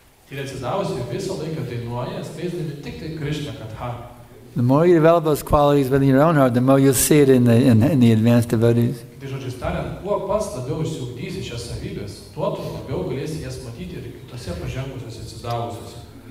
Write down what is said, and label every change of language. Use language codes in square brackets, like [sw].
[lt] Ir atsidavusi visą laiką dainuoja, skleisdami tik tai Krishna Katha. [en] The more you develop those qualities within your own heart, the more you'll see it in the advanced devotees. [lt] Tai žodžiais tariant, kuo pats labiau išsiugdysi šias savybės, tuo tu labiau galėsi jas matyti ir kitose pažengusiuose atsidavusiuose.